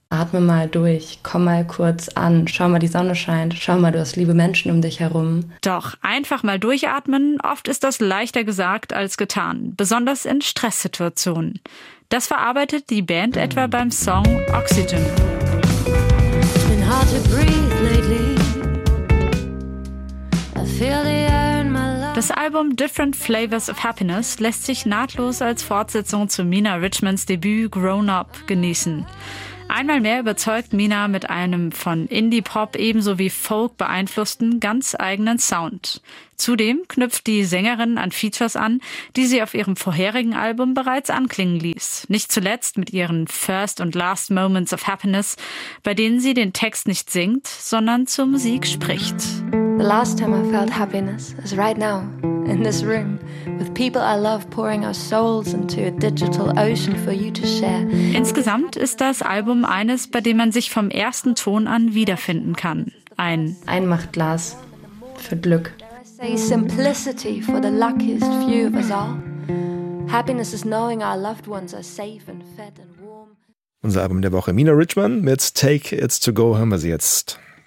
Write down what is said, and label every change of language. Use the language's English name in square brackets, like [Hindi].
[German] Atme mal durch, komm mal kurz an, schau mal, die Sonne scheint, schau mal, du hast liebe Menschen um dich herum. Doch einfach mal durchatmen, oft ist das leichter gesagt als getan, besonders in Stresssituationen. Das verarbeitet die Band etwa beim Song Oxygen. [English] It's been hard to breathe lately. I feel the air. [German] Das Album Different Flavors of Happiness lässt sich nahtlos als Fortsetzung zu Mina Richmans Debüt Grown Up genießen. Einmal mehr überzeugt Mina mit einem von Indie-Pop ebenso wie Folk beeinflussten ganz eigenen Sound. Zudem knüpft die Sängerin an Features an, die sie auf ihrem vorherigen Album bereits anklingen ließ. Nicht zuletzt mit ihren First and Last Moments of Happiness, bei denen sie den Text nicht singt, sondern zur Musik spricht. [English] The last time I felt happiness is right now, in this room, with people I love pouring our souls into a digital ocean for you to share. [German] Insgesamt ist das Album eines, bei dem man sich vom ersten Ton an wiederfinden kann. Ein Einmachtglas für Glück. [English] Say simplicity for the luckiest few of us all. Happiness is knowing our loved ones are safe and fed and warm. [German] Unser Album der Woche, Mina Richman mit Take It To Go, hören wir sie jetzt.